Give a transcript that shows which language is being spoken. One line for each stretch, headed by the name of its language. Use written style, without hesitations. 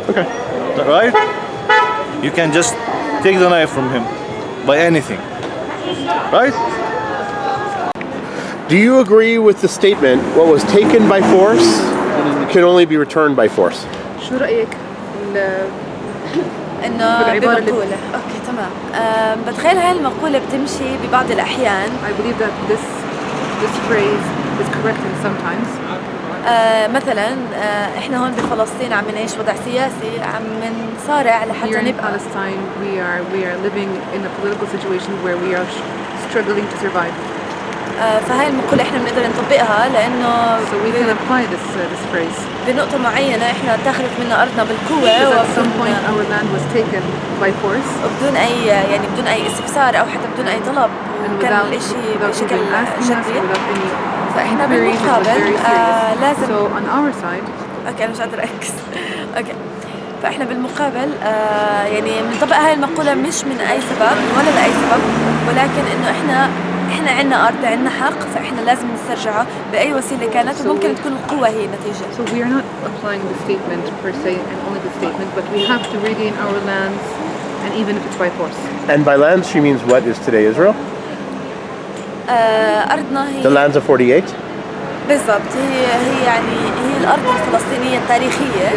English: Okay. Right? You can just take the knife from him by anything. Right? Do you agree with the statement, what was taken by force can only be returned by force?
Arabic: شو رأيك إنه بمقولة أوكي تمام بتخيل هاي المقولة بتمشي ببعض الأحيان.
English: I believe that this phrase is correcting sometimes.
Arabic: مثلا احنا هون بفلسطين عم نعيش وضع سياسي عم نصارع لحتى
English: Here in
Arabic: نبقى.
English: Palestine, we are living in a political situation where we are struggling to survive.
Arabic: فهاي المقولة احنا بنقدر نطبقها لأنه
English: So we can apply this phrase.
Arabic: بنقطة معينة احنا اتاخذت منا أرضنا بالقوة
English: Because at some point our land was taken by force.
Arabic: وبدون أي يعني بدون أي استفسار أو حتى بدون أي طلب وكان الإشي بشكل جدي. فإحنا بالمقابل لازم.
English: So on our side.
Arabic: أوكي أنا مش قادرة أركز. أوكي. فإحنا بالمقابل يعني بنطبق هاي المقولة مش من أي سبب ولا لأي سبب ولكن إنه إحنا عنا أرض عنا حق فإحنا لازم نسترجعه بأي وسيلة كانت وممكن تكون القوة هي النتيجة.
English: So we are not applying the statement per se and only the statement, but we have to regain our lands, and even if it's by force. And by lands, she means what is today Israel?
Arabic: أرضنا هي
English: The lands of 48?
Arabic: بالضبط هي يعني هي الأرض الفلسطينية التاريخية.